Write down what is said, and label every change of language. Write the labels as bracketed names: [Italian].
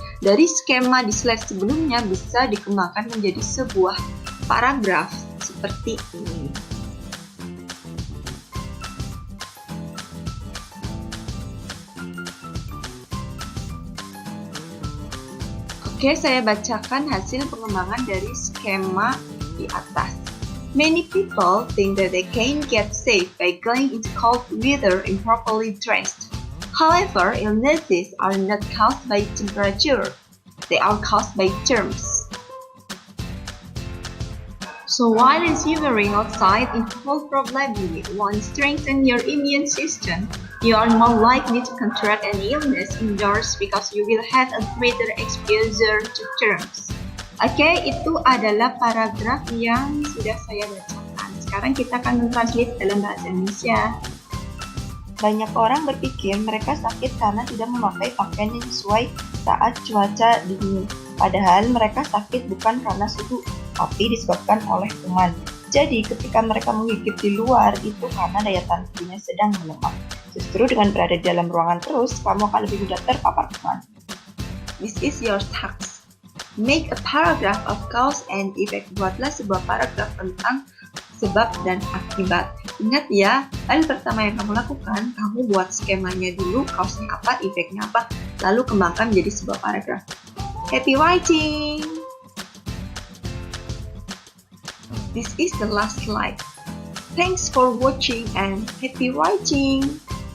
[Indonesian] Dari skema di slide sebelumnya bisa dikembangkan menjadi sebuah paragraf seperti ini. Oke, saya bacakan hasil pengembangan dari skema di atas. [English] Many people think that they can get safe by going into cold weather improperly dressed. However, illnesses are not caused by temperature. They are caused by germs. So while shivering outside in cold probably won't strengthen your immune system, you are more likely to contract an illness indoors because you will have a greater exposure to germs. [Indonesian] Oke, itu adalah paragraf yang sudah saya bacakan. Sekarang kita akan mentranslate dalam bahasa Indonesia. Banyak orang berpikir mereka sakit karena tidak memakai pakaian yang sesuai saat cuaca dingin. Padahal mereka sakit bukan karena suhu, tapi disebabkan oleh kuman. Jadi ketika mereka menggigit di luar, itu karena daya tahan tubuhnya sedang melemah. Justru dengan berada di dalam ruangan terus, kamu akan lebih mudah terpapar kuman. [English] This is your task. Make a paragraph of cause and effect. [Indonesian] Buatlah sebuah paragraf tentang sebab dan akibat. Ingat ya, hal pertama yang kamu lakukan, kamu buat skemanya dulu, cause-nya apa, effect-nya apa, lalu kembangkan menjadi sebuah paragraf. [English] Happy writing! This is the last slide. Thanks for watching and happy writing!